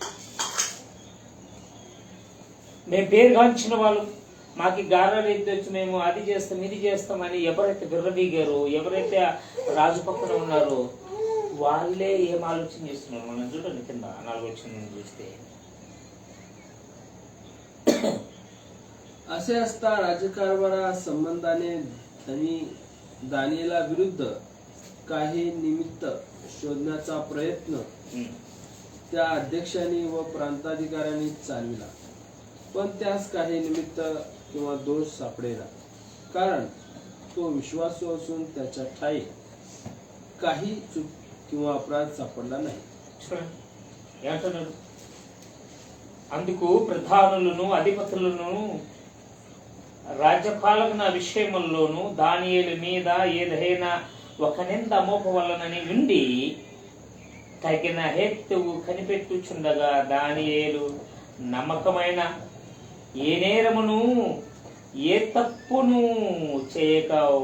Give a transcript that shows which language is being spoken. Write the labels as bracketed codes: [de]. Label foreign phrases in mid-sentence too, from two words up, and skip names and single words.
[te] మేము పేరుగాంచిన వాళ్ళు, మాకు గారాలు ఎద్దొచ్చు, మేము అది చేస్తాం ఇది చేస్తామని ఎవరైతే విర్రవీగారో, ఎవరైతే రాజు పక్కన ఉన్నారో వాళ్ళే ఏం ఆలోచన చేస్తున్నారు. మనం చూడండి కింద 4 వచ్చిన చూస్తే, [mr] असे असता राजकारभारा संबंधाने दानियेला विरुद्ध काही निमित्त शोधण्याचा प्रयत्न त्या अध्यक्षांनी व प्रांताधिकाऱ्यांनी चालविला, पण त्यास काही निमित्त किंवा दोष सापडेना, कारण तो विश्वासू असून त्याच्या ठाई काही चूक किंवा अपराध सापडला नाही. [te] అందుకు ప్రధానులను అధిపతులను రాజ్యపాలకుల విషయముల్లోనూ దానియేలు మీద ఏదైనా ఒక నింద మోపవలనని ఉండి తగిన హేతువు కనిపెట్టుచుండగా దానియేలు నమ్మకమైన ఏ నేరమును ఏ తప్పును చేయక